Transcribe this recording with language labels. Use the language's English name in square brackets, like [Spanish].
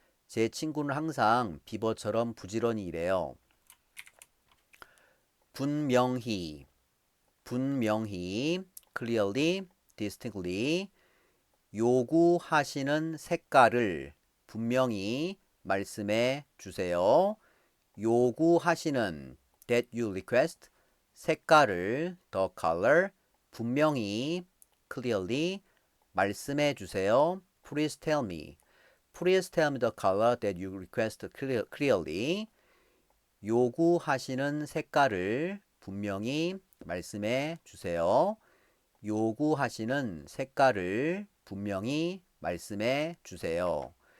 [Korean] 제 친구는 항상 비버처럼 부지런히 일해요. 분명히, 분명히, [English] clearly, distinctly, [Korean] 요구하시는 색깔을 분명히 말씀해 주세요. 요구하시는 [English] that you request [Korean] 색깔을 [English] the color [Korean] 분명히 [English] clearly [Korean] 말씀해 주세요. [English] Please tell me. Please tell me the color that you request clearly. [Korean] 요구하시는 색깔을 분명히 말씀해 주세요. 요구하시는 색깔을 분명히 말씀해 주세요.